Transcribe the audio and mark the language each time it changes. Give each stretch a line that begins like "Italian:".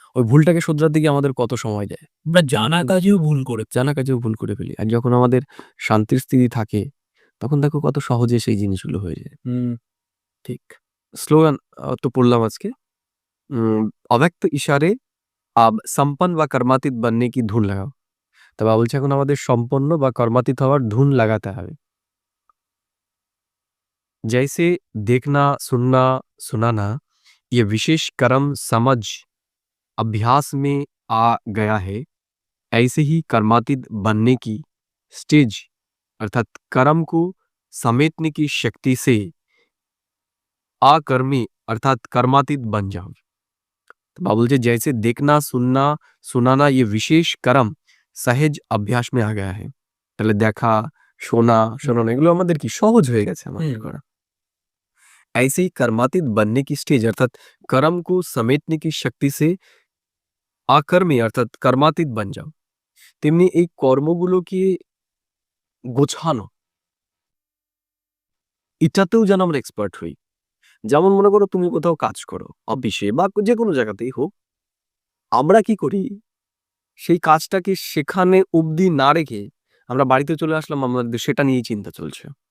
Bangla: ওই ভুলটাকে শোধরাতে গিয়ে আমাদের কত সময় যায়। আমরা জানা কাজেও ভুল করে জানা কাজেও ভুল করে ফেলি। আর যখন আমাদের শান্তির স্থিতি থাকে, তখন দেখো কত সহজে সেই জিনিসগুলো হয়ে যায়। ঠিক। স্লোগান তো পড়লাম আজকে।
Hindi: अव्यक्त इशारे अब संपन्न व कर्मातीत बनने की धुन लगाओ।
Bangla: তো বাবা বলছে এখন আমাদের সম্পন্ন বা কর্মাতীত হওয়ার ধুন লাগাতে হবে।
Hindi: जैसे देखना सुनना सुनाना ये विशेष कर्म समझ अभ्यास में आ गया है, ऐसे ही कर्मातीत बनने की स्टेज अर्थात कर्म को समेटने की शक्ति से अकर्मी अर्थात कर्मातीत बन जाओ। तो बाबा बोलছে जैसे देखना सुनना सुनाना ये विशेष कर्म
Bangla: সহজ অভ্যাস
Hindi: में आ गया है।
Bangla: তাহলে দেখা শোনা শোনানো এগুলো আমাদের কি সহজ হয়ে গেছে আমাদের করা।
Hindi: ऐसे ही कर्मातीत बनने की स्टेज अर्थात कर्म को समेटने की शक्ति से अकर्मी अर्थात कर्मातीत बन जाओ।
Bangla: তেমনি এই কর্মগুলোকে গোছানো এটাতেও যেন আমরা এক্সপার্ট হই। যেমন মনে করো তুমি কোথাও কাজ করো অফিসে বা যে কোনো জায়গাতেই হোক, আমরা কি করি সেই কাজটাকে সেখানে অবধি না রেখে আমরা বাড়িতে চলে আসলাম, আমাদের সেটা নিয়েই চিন্তা চলছে।